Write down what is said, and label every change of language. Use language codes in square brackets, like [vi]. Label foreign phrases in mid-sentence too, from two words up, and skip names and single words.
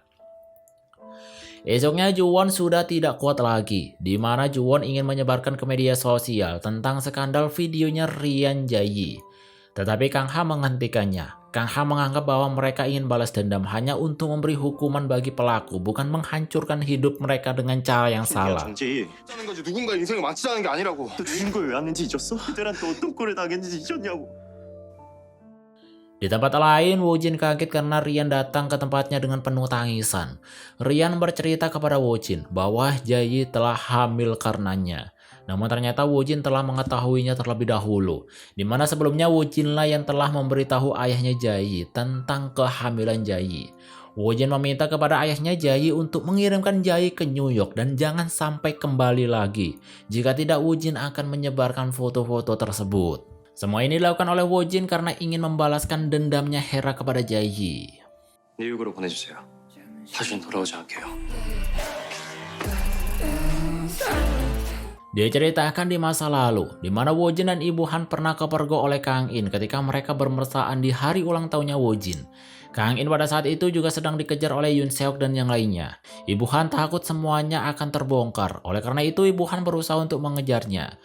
[id] Esoknya Juwon sudah tidak kuat lagi, di mana Juwon ingin menyebarkan ke media sosial tentang skandal videonya Rian Jae. Tetapi Kang Ha menghentikannya. Kang Ha menganggap bahwa mereka ingin balas dendam hanya untuk memberi hukuman bagi pelaku, bukan menghancurkan hidup mereka dengan cara yang salah. [ko] 하는 거지 누군가 인생을 망치자는 게 아니라고. 또 죽은 걸 왜 왔는지 잊었어? 그들한테 어떤 꼴을 당했는지 잊었냐고. [id] Di tempat lain, Woo-jin kaget karena Rian datang ke tempatnya dengan penuh tangisan. Rian bercerita kepada Woo-jin bahwa Jae telah hamil karenanya. Namun ternyata Woo-jin telah mengetahuinya terlebih dahulu, di mana sebelumnya Woo-jin lah yang telah memberitahu ayahnya Jae tentang kehamilan Jae. Woo-jin meminta kepada ayahnya Jae untuk mengirimkan Jae ke New York dan jangan sampai kembali lagi. Jika tidak, Woo-jin akan menyebarkan foto-foto tersebut. Semua ini dilakukan oleh Woo-jin karena ingin membalaskan dendamnya Hera kepada Jae. [ko] 뉴욕으로 보내주세요. 다시는 돌아오지 않게요. [id] Dia ceritakan di masa lalu, di mana Woo-jin dan Ibu Han pernah kepergok oleh Kang In ketika mereka bermesraan di hari ulang tahunnya Woo-jin. Kang In pada saat itu juga sedang dikejar oleh Yoon Seok dan yang lainnya. Ibu Han takut semuanya akan terbongkar, oleh karena itu Ibu Han berusaha untuk mengejarnya.